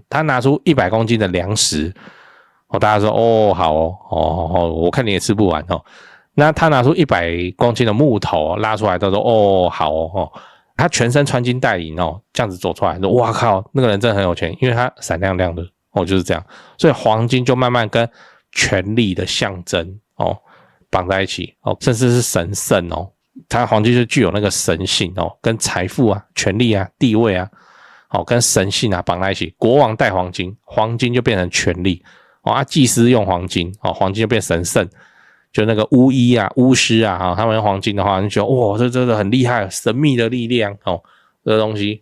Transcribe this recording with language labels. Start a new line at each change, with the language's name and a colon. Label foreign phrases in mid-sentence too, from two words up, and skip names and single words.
Chinese: 他拿出100公斤的糧食大家說好我看你也吃不完那他拿出100公斤的木頭拉出來，都說好他全身穿金戴銀哦，這樣子走出來，哇靠，那個人真的很有錢，因為他閃亮亮的哦，就是這樣。所以黃金就慢慢跟權力的象徵哦綁在一起哦，甚至是神聖哦。它黃金就具有那個神性哦，跟財富啊、權力啊、地位啊，哦，跟神性啊綁在一起。國王戴黃金，黃金就變成權力哦。啊，祭司用黃金哦，黃金就變神聖。就那個巫醫啊、巫師啊，他們用黃金的話，你就覺得哇，這真的很厲害，神秘的力量哦，這個東西。